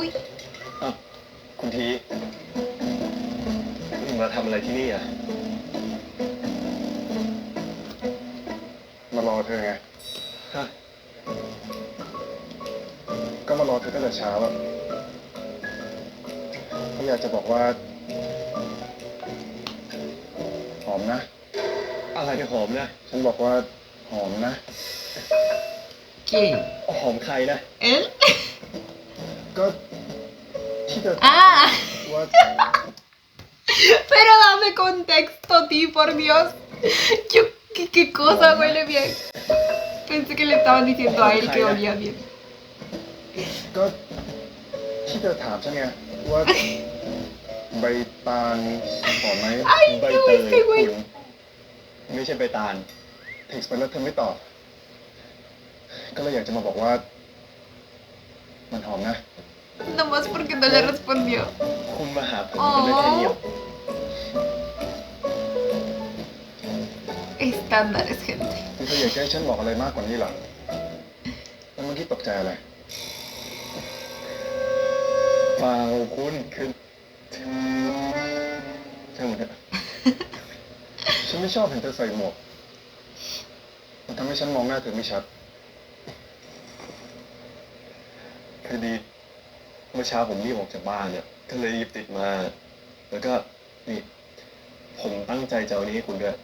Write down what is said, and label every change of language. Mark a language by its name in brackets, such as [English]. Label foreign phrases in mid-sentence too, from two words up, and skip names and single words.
[Thai] คุณทีมาทำอะไรที่นี่อ่ะ มารอเธอไง ฮะ ก็มารอเธอตั้งแต่เช้าอ่ะก็อยากจะบอกว่า หอมนะ อะไรที่หอมนะ ฉันบอกว่าหอมนะ [Spanish] ¿quién? [Thai] หอมใครนะ [Spanish] ¿Él? [Thai] ก็ที่เธอ Ah, ว่า [Spanish] pero dame contexto, ti, por Dios. Yo, ¿qué cosa huele bien? Pensé que le estaban diciendo a él que olía bien. [Thai] ก็ที่เธอถามฉันไงว่าใบตาลหอมไหม ใบเตยคุณไม่ใช่ใบตาลเท็กซ์ไปแล้วเธอไม่ตอบ ก็เลยอยากจะมาบอกว่า มันหอมนะ [Spanish] Nomás porque no le respondió. [Thai] คุณมาหาผมกันได้แค่เดียว [Spanish] Estándares, gente. [Thai] คือเธออยากจะให้ฉันบอกอะไรมากกว่านี้เหรอแล้วเมื่อกี้ตกใจอะไรเปล่าคุณคือช่างมันเถอะฉันไม่ชอบเห็นเธอใส่หมวกมันทำให้ฉันมองหน้าเธอไม่ชัดคือดีเมื่อเช้าผมรีบออกจากบ้านเนี่ยก็เลยหยิบติดมา แล้วก็นี่ผมตั้งใจจะเอานี้ให้คุณด้วย